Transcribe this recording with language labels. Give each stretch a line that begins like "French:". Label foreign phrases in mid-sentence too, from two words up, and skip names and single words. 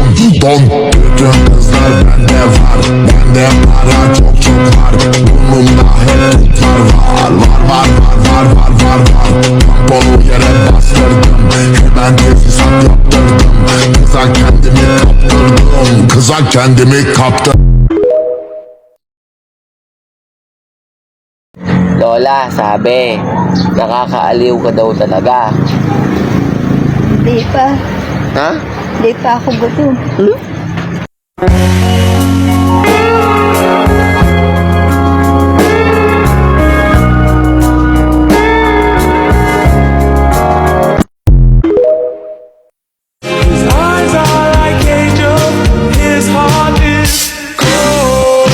Turkish: bütün kızlar bende var, bende para çok var, burnumda hep tutlar var, tamponu yere bastırdım, hemen tesisat yaptırdım, kıza kendimi kaptırdım.
Filipino: lola, sabi, nakakaaliw ka daw talaga. Hindi pa. Ha? Hindi pa ako gutom.
English: His eyes are like angels, his heart is cold.